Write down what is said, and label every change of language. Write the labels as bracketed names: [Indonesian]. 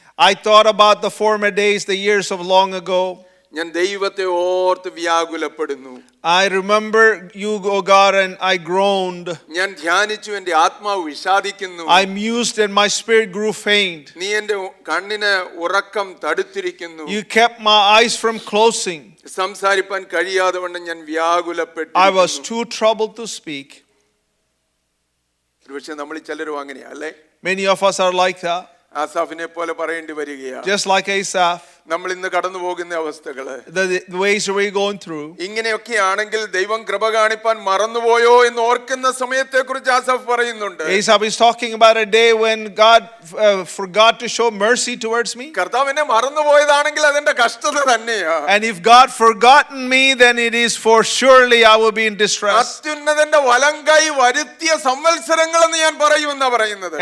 [English] I thought about the former days, the years of long ago. [Malayalam] ഞാൻ ദൈവത്തെ ഓർത്ത് വ്യാകുലപ്പെടുന്നു. [English] I remember you, O God, and I groaned. [Malayalam] ഞാൻ ധ്യാനിച്ചു, എൻ്റെ ആത്മാവ് വിഷാദിക്കുന്നു. [English] I mused and my spirit grew faint. [Malayalam] നീ എൻ്റെ കണ്ണിന് ഉറക്കം തടുത്തിരിക്കുന്നു. [English] You kept my eyes from closing. [Malayalam] സംസാരിപ്പാൻ കഴിയാതെ വണ്ണം ഞാൻ വ്യാകുലപ്പെട്ടു. [English] I was too troubled to speak. [Malayalam] പക്ഷെ നമ്മൾ ചിലരും അങ്ങനെയാ അല്ലേ? [English] Many of us are like that. [Malayalam] ആസാഫിനെ പോലെ പറയേണ്ടി വരികയാണ്. [English] Just like Asaph. [Malayalam] നമ്മൾ ഇന്ന് കടന്നു പോകുന്ന അവസ്ഥകള്, [English] The ways we're going through. [Malayalam] ഇങ്ങനെയൊക്കെ ആണെങ്കിൽ ദൈവം കൃപ കാണിപ്പാൻ മറന്നുപോയോ എന്ന് ഓർക്കുന്ന സമയത്തെ കുറിച്ച് ആസാഫ് പറയുന്നുണ്ട്. [English] Asaph is talking about a day when God forgot to show mercy towards me. [Malayalam] കർത്താവ് എന്നെ മറന്നുപോയതാണെങ്കിൽ അതെന്റെ കഷ്ടത തന്നെയാ. [English] And if God forgotten me, then it is for surely I will be in distress. [Malayalam] അത്യുന്നതന്റെ വലങ്കൈ വരുത്തിയ സംവത്സരങ്ങൾ എന്ന് ഞാൻ പറയുമെന്നാ പറയുന്നത്.